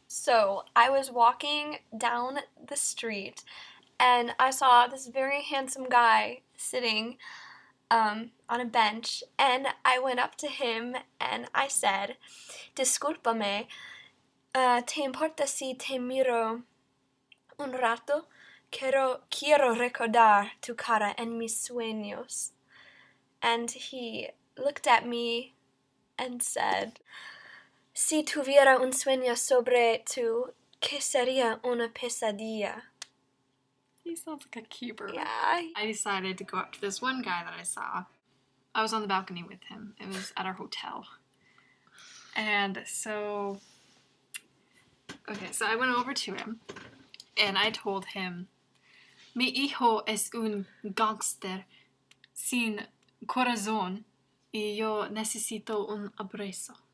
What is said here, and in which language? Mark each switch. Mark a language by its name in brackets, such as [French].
[English] So I was walking down the street, and I saw this very handsome guy sitting on a bench, and I went up to him and I said, Discúlpame, ¿te importa si te miro un rato? Quiero recordar tu cara en mis sueños. [Spanish] And he looked at me and said, Si tuviera un sueño sobre tú, ¿qué sería una pesadilla? [English] He sounds like a keeper. Yeah. I decided to go up to this one guy that I saw. I was on the balcony with him. It was at our hotel. And so I went over to him and I told him, Mi hijo es un gangster sin corazón y yo necesito un abrazo.